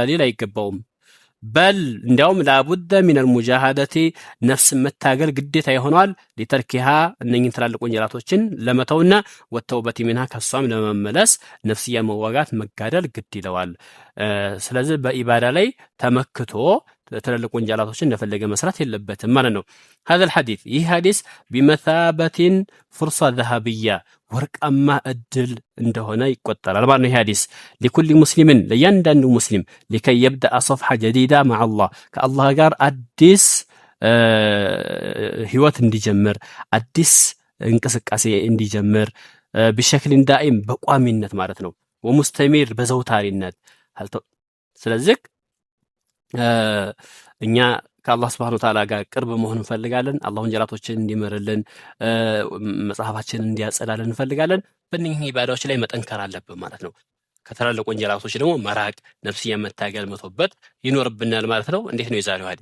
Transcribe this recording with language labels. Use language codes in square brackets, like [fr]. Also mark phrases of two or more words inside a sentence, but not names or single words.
[am] ችላ ሊል አይገባውም። በል እንዲያውም [ar] لا بد من المجاهدة [am] ነፍስ መታገል ግዴታ ይሆነዋል። ሊተርኪሃ እነኝን ትላልቅ ወንጀላቶችን ለመተውና [ar] والتوبة منها [am] ከሷም ለመመለስ ነፍስያ መዋጋት መጋደል ግድ ይለዋል። ስለዚህ በኢባዳ ላይ ተመክቶ ትላልቅ ወንጀላቶችን እንደፈለገ መስራት የለበትም ማለት ነው። [ar] هذا الحديث [am] ይህ ሐዲስ [ar] بمثابة فرصة ذهبية [am] ወርቃማ እድል እንደሆነ ይቆጠራል ማለት ነው። ይህ ሐዲስ [ar] لكل مسلم [am] ለእያንዳንዱ ሙስሊም [ar] لكي يبدأ صفحة جديدة مع الله [am] ከአላህ ጋር አዲስ ህይወት እንዲጀምር አዲስ እንቅስቃሴ እንዲጀምር [ar] بشكل دائم [am] በቋሚነት ማለት ነው። ወሙስተሚር በዘውታሪነት ስለዚህ እኛ ከአላህ [ar] سبحانه وتعالى [am] ጋር ቅርብ መሆን እንፈልጋለን። አላህ ወንጀላቶችን እንዲምርልን መጽሐፋችንን እንዲያጸዳልን እንፈልጋለን። በእነኚህ ኢባዳዎች ላይ መጠንከር አለብን ማለት ነው። ከተላልቅ ወንጀላቶች ደግሞ መራቅ፣ ነፍስያ መታገል መቶበት ይኖርብናል ማለት ነው። እንዴት ነው የዛሬው ሐዲስ?